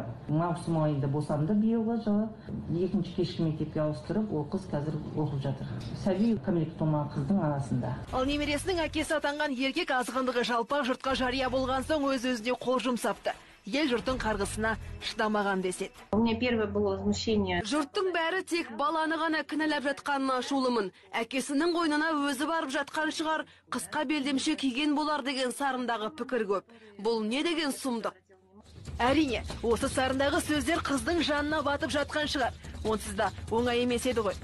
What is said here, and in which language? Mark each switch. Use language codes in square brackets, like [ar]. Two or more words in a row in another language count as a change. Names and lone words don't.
[kk] Маусым айында босанды биылғы жылы. Екінші кешкі мектепке ауыстырып, ол қыз қазір оқып жатыр. Сәби кәмелетке толмаған қыздың анасында. Ал немересінің әкесі атанған еркек азғындығы жалпақ жұртқа жария болған соң өз-өзіне қол жұмсапты. Ел жұрттың қарғысына шыдамаған деседі. [ru] У меня первое было возмущение. [kk] Жұрттың бәрі тек баланы ғана кінәлап жатқанына ашулымын. Әкесінің қойнына өзі барып жатқан шығар, қысқа белдемше киген болар деген сарындағы пікір көп. Бұл не деген сұмдық? Әрине, осы сарындағы сөздер қыздың жанына батып жатқан шығар. Онсыз да оңай емес еді ғой.